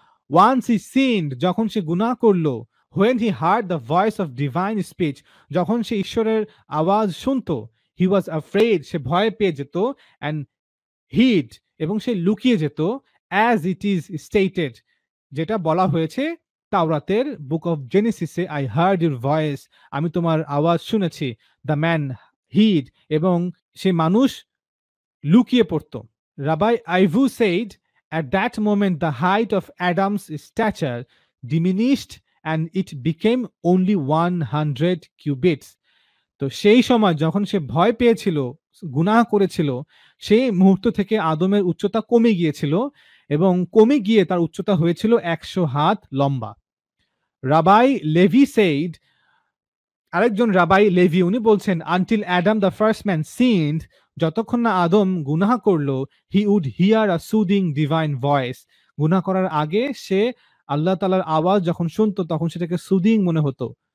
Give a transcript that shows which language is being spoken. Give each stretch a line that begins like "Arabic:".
English: Once he sinned,
Bangla: যখন সে গুনাহ করলো,
English: when he heard the voice of divine speech,
Bangla: যখন সে ঈশ্বরের আওয়াজ শুনতো,
English: he was afraid,
Bangla: সে ভয় পেয়ে যেত,
English: and hid,
Bangla: এবং সে লুকিয়ে যেত,
English: as it is stated,
Bangla: যেটা বলা হয়েছে তাওরাতের book of জেনেসিসে,
English: I heard your voice,
Bangla: আমি তোমার আওয়াজ শুনেছি,
English: the man hid,
Bangla: এবং সে মানুষ লুকিয়ে পড়তো।
English: Rabbi Ivu said, at that moment the height of Adam's stature diminished and it became only 100 cubits.
Bangla: তো সেই সময় যখন সে ভয় পেয়েছিল, গুনাহ করেছিল, সেই মুহূর্ত থেকে আদমের উচ্চতা কমে গিয়েছিল এবং কমে গিয়ে তার উচ্চতা হয়েছিল 100 হাত লম্বা।
English: Rabbi Levi said,
Bangla: আরেকজন রাবাই লেভি, উনি বলছেন
English: until Adam the first man sinned,
Bangla: যতক্ষণ না আদম গুনাহ করলো,
English: he would hear a soothing divine voice,
Bangla: গুনাহ করার আগে সে আল্লাহ তাআলার আওয়াজ যখন শুনতো, তখন সেটাকে সুদিং মনে হতো।